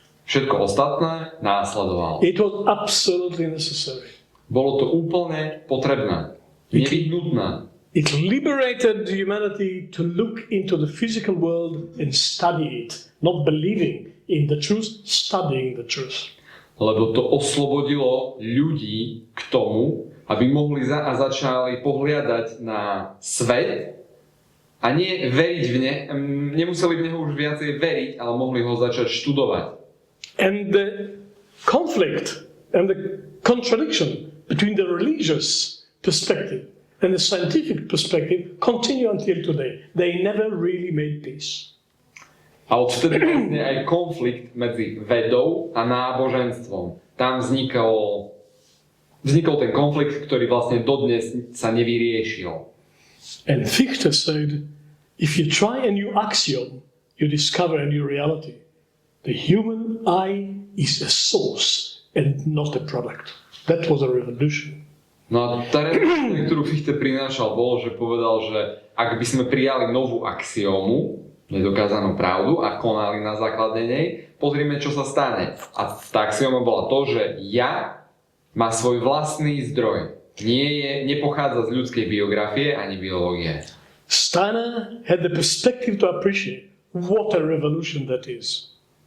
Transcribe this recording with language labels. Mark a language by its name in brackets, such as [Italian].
[Slovak] Všetko ostatné následovalo. [English] It was absolutely necessary. [Slovak] Bolo to úplne potrebné. Nevyhnutné. [English] It liberated humanity to look into the physical world and study it. Not believing in the truth, studying the truth. [Slovak] Lebo to oslobodilo ľudí k tomu, aby mohli začali pohliadať na svet a nie veriť v nemuseli v neho už viacej veriť, ale mohli ho začať študovať. [English] And the conflict and the contradiction between the religious perspective and the scientific perspective continue until today. They never really made peace. [Slovak] A odvtedy vlastne aj konflikt medzi vedou a náboženstvom. Tam vznikol ten konflikt, ktorý vlastne dodnes sa nevyriešil. [English] And Fichte said, if you try a new axiom, you discover a new reality. The human eye is a source and not a product. That was a revolution. [Slovak] No a tá revolúcia, ktorú Fichte prinášal, bolo, že povedal, že ak by sme prijali novú axiómu, nedokázanú pravdu a konali na základe nej, pozrime, čo sa stane. A tá axioma bola to, že ja má svoj vlastný zdroj. Nepochádza z ľudskej biografie ani biológie. [English] Steiner had the perspective to appreciate what a revolution that is.